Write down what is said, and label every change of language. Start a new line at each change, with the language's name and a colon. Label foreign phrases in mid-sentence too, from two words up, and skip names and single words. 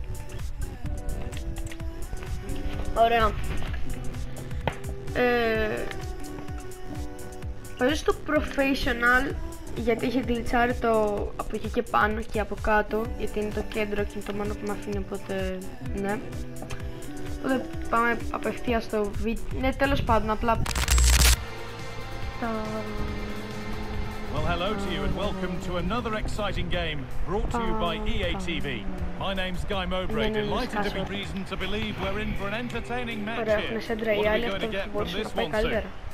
Greek: Ωραία. Παίζω στο professional γιατί έχει γλιτσάρει το από εκεί και πάνω και από κάτω, γιατί είναι το κέντρο και είναι το μόνο που με αφήνει, οπότε ναι. Οπότε πάμε απευθείας στο βίντεο. Ναι, τέλος πάντων, απλά.
English: Well, hello to you and welcome to another exciting game brought to you by EA TV. My name's Guy Mowbray, delighted to be reason to believe we're in for an entertaining match here. What are we going to get from this one, sir?